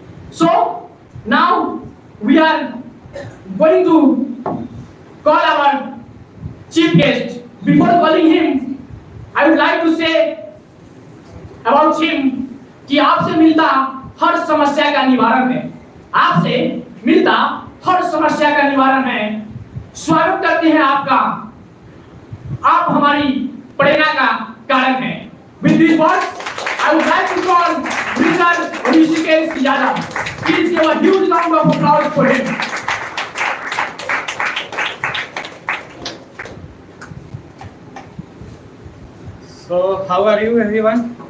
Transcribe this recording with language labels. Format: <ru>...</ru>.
<en>So now we are going to call our chief guest. Before calling him, I would like to say about him</en> <hi>कि आपसे मिलता हर समस्या का निवारण है. आपसे मिलता हर समस्या का निवारण है. स्वागत करते हैं आपका. आप हमारी प्रेरणा का कारण हैं.</hi> <en>With these words, I would like to call Mr. Rishikesh Yadav. Please give a huge round of applause for him. So, how are you, everyone?</en>